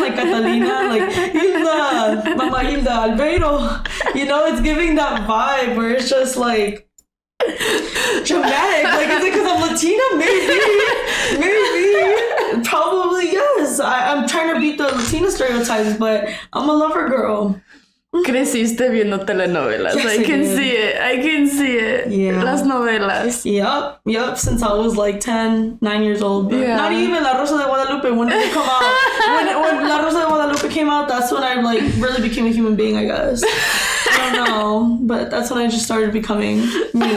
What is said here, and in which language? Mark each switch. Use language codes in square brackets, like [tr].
[en] Like Catalina, like Hilda, Mama Hilda, Albeiro. You know, it's giving that vibe where it's just like dramatic. Like, is it because I'm Latina? Maybe. Probably, yes. I'm trying to beat the Latina stereotypes, but I'm a lover girl. [es] Creciste viendo telenovelas. [en] Yes, I can see it. I can see it. Yeah. [es] Las novelas. [en] Yep. Since I was like 9 years old. But not even La Rosa de Guadalupe. When did it come out? when La Rosa de Guadalupe came out, that's when I like really became a human being, I guess. I don't know. But that's when I just started becoming me.